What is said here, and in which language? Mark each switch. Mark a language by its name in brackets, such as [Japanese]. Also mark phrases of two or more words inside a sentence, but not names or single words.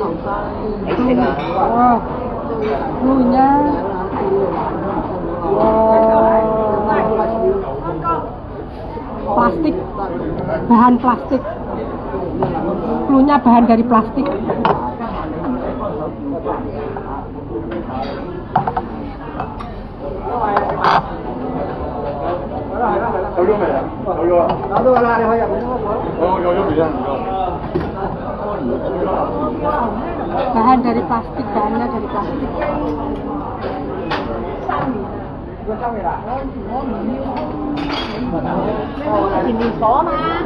[Indonesian] Wah, flu-nya. Plastik, bahan plastik. Flu-nya bahan dari plastik. [Cantonese] 有咗未啊？有咗啊！攞到啦，你可以入去攞。有咗未啊？ [Indonesian] Bahan dari plastik, bahannya dari plastik. [Vietnamese] Thì mình có mà.